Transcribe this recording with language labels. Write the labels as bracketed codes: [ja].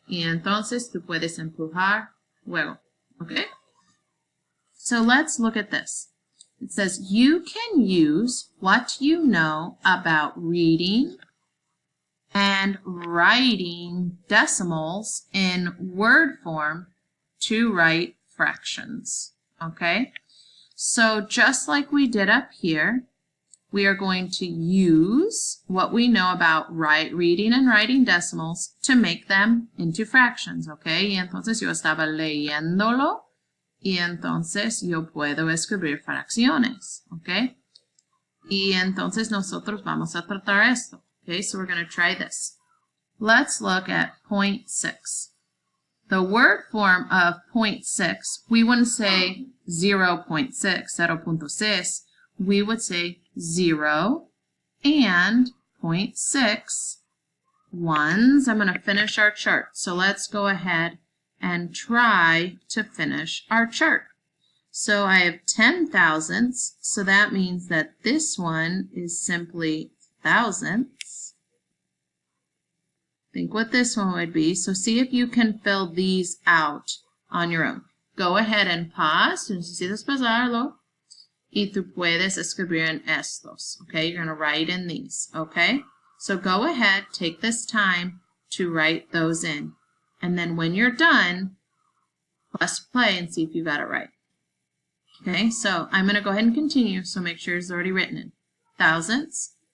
[es] Y entonces tú puedes empujar luego, okay? [en] So let's look at this. It says you can use what you know about reading and writing decimals in word form to write fractions, okay? So just like we did up here, we are going to use what we know about reading and writing decimals to make them into fractions, okay? [es] Y entonces yo estaba leyéndolo y entonces yo puedo escribir fracciones, okay? Y entonces nosotros vamos a tratar esto. [en] Okay, so we're going to try this. Let's look at 0.6. The word form of 0.6, we wouldn't say 0.6, 0.6. We would say 0 and 0.6 ones. I'm going to finish our chart. So let's go ahead and try to finish our chart. So I have 10 thousandths, so that means that this one is simply thousandths. Think what this one would be. So see if you can fill these out on your own. Go ahead and pause. [es] Necesitas pasarlo. Y tú puedes escribir en estos. [en] Okay, you're going to write in these. Okay, so go ahead, take this time to write those in. And then when you're done, press play and see if you got it right. Okay, so I'm going to go ahead and continue. So make sure it's already written in. Thousandths.